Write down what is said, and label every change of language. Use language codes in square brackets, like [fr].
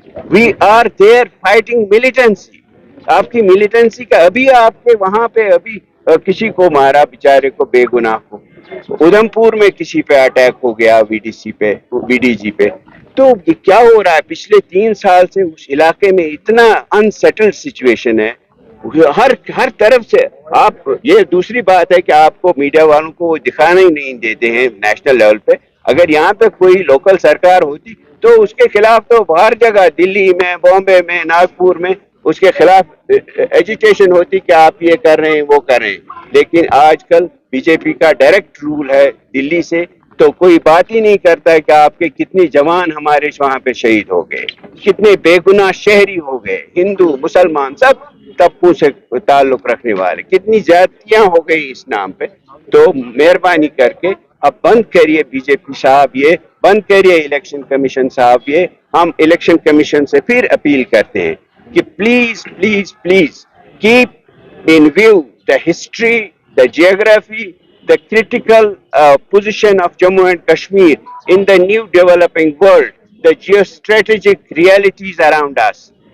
[en] We are there fighting militancy. [ur] آپ کی militancy کا ابھی آپ کے وہاں پہ ابھی کسی کو مارا بیچارے کو، بے گناہ کو، ادھم پور میں کسی پہ اٹیک ہو گیا، وی ڈی جی پہ. تو یہ کیا ہو رہا ہے؟ پچھلے 3 سال سے اس علاقے میں اتنا انسیٹلڈ سچویشن ہے ہر طرف سے. آپ یہ دوسری بات ہے کہ آپ کو میڈیا والوں کو وہ دکھانا ہی نہیں دیتے ہیں نیشنل لیول پہ. اگر یہاں پہ کوئی لوکل سرکار ہوتی تو اس کے خلاف تو ہر جگہ، دلی میں، بامبے میں، ناگپور میں اس کے خلاف ایجیٹیشن ہوتی کہ آپ یہ کر رہے ہیں وہ کر رہے ہیں. لیکن آج کل بی جے پی کا ڈائریکٹ رول ہے دلی سے، تو کوئی بات ہی نہیں کرتا ہے کہ آپ کے کتنے جوان ہمارے وہاں پہ شہید ہو گئے، کتنے بے گناہ شہری ہو گئے، ہندو مسلمان سب طبقوں سے تعلق رکھنے والے، کتنی زیادتیاں ہو گئی اس نام پہ. تو مہربانی کر کے اب بند کریے بی جے پی صاحب، یہ بند کریے الیکشن کمیشن صاحب. یہ ہم الیکشن کمیشن سے پھر اپیل کرتے ہیں کہ please please [en] پلیز کیپ in view the history, the geography, the critical position of Jammu and Kashmir in the new developing world, the geostrategic realities around us.